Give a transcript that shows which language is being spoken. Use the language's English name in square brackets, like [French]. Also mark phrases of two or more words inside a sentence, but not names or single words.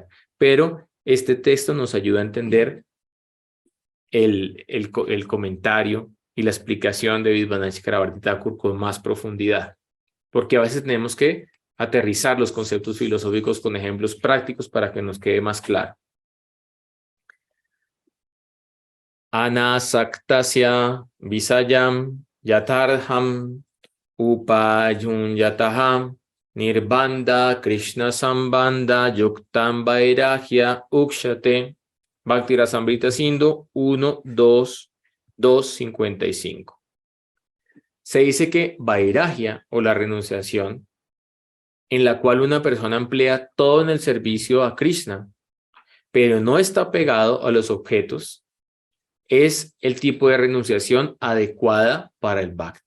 [Spanish] Pero este texto nos ayuda a entender el comentario y la explicación de Vidvanand Chakrabarti Thakur con más profundidad, porque a veces tenemos que aterrizar los conceptos filosóficos con ejemplos prácticos para que nos quede más claro. [Sanskrit] अनासक्तस्य विषयान् यथार्हम् उपयुन् यतः निर्बन्धः कृष्ण सम्बन्धे युक्तम् वैराग्यम् उच्यते. [Spanish] Bhakti Rasamrita Sindhu 1, 2, 255. Se dice que vairagya, o la renunciación, en la cual una persona emplea todo en el servicio a Krishna, pero no está pegado a los objetos, es el tipo de renunciación adecuada para el Bhakti.